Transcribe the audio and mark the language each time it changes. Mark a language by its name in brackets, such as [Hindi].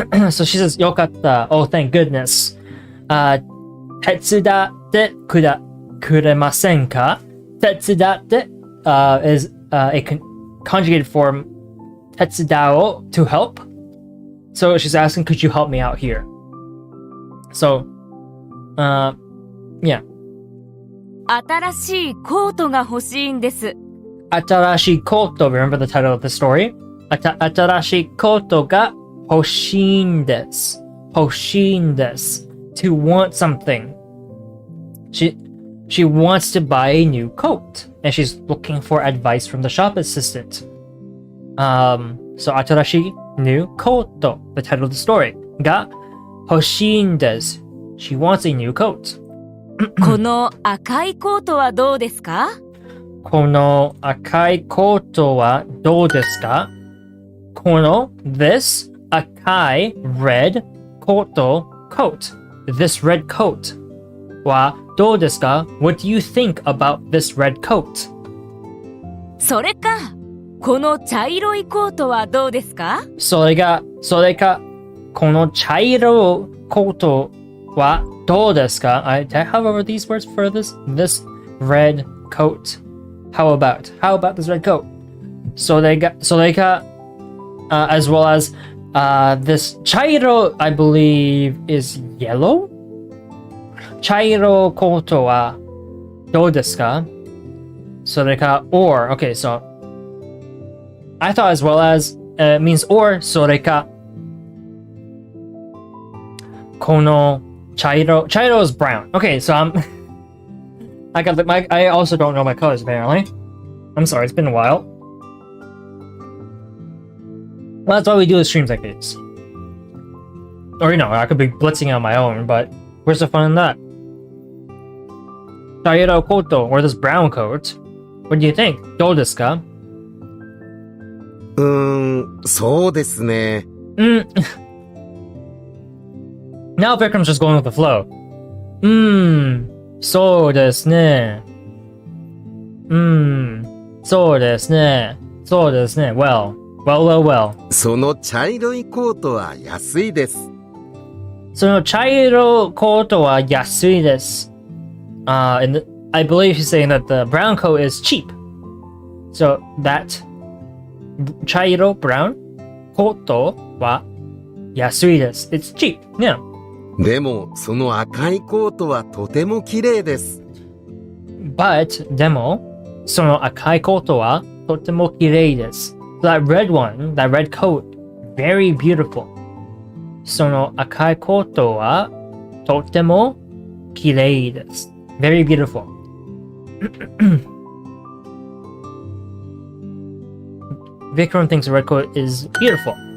[English] So she says, [Japanese] Yokatta. [English] Oh, thank goodness. [Japanese] Tetsudatte kuremasen ka? [English] Tetsudatte is a conjugated form, tetsudao, to help. So she's asking, could you help me out here? So, yeah. [Japanese] 新しいコートが欲しいんです。新しいコート [English] remember the title of the story? [Japanese] 新しいコートが欲しいんです。欲しいんです。 [English] To want something. She wants to buy a new coat, and she's looking for advice from the shop assistant. So 新しい new コート the title of the story [Japanese] が欲しいんです。 [English] She wants a new coat. [Japanese] この赤いコートはどうですか？この赤いコートはどうですか？ [English] この this 赤い red コート coat. This red coat [Japanese] はどうですか？ [English] What do you think about this red coat? [Japanese] それか。この茶色いコートはどうですか？それか、この茶色いコートはどうですか？ [English] I however these words for this red coat. How about this red coat? [Japanese] それか、 [English] as well as this 茶色 I believe is yellow. [Japanese] 茶色コートはどうですか？ [English] それか or okay, so I thought as well as means or [Japanese] それかこの茶色 [English] is brown. Okay, so I also don't know my colors apparently. I'm sorry, it's been a while. Well, that's why we do the streams like this. Or you know, I could be blitzing on my own, but where's the fun in that? 茶色 coat or this brown coat. What do you think? [Japanese] どうですか？そうですね。 [English] Now Vikram's just going with the flow. [Japanese] そうですね。そうですね。そうですね。Well. その茶色いコートは安いです。その茶色コートは安いです。 [English] And I believe he's saying that the brown coat is cheap. So that 茶色 brown [Japanese] コートは安いです。 [English] It's cheap. Yeah. [Japanese] でもその赤いコートはとても綺麗です。 But でもその赤いコートはとても綺麗です。 [English] So that red one, that red coat, very beautiful. [Japanese] その赤いコートはとても綺麗です。 [English] Very beautiful. Vikram thinks a red coat is beautiful.